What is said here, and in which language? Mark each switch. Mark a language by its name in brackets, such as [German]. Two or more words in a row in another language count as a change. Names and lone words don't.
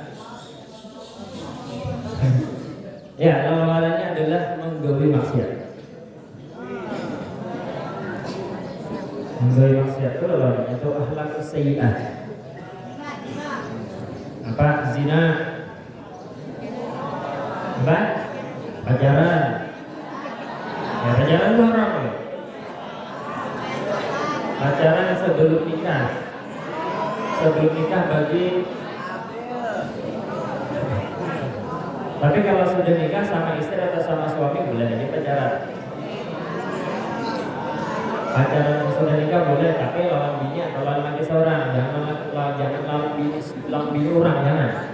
[Banjar] Ya, lawanannya adalah menggawi maksiat. Menggawi maksiat itu lawanannya itu [Arabic] أخلاق سيئة. [Indonesian] Apa? Zina. Apa? Pacaran. Ya, pacaran itu haram ya? Pacaran sebelum nikah. Sebelum nikah bagi. Tapi kalau sudah nikah sama istri atau sama suami boleh aja pacaran. [Banjar] Pacaran yang sudah nikah boleh, tapi lawan bini atau lawan laki seorang, jangan lawan bini orang, jangan.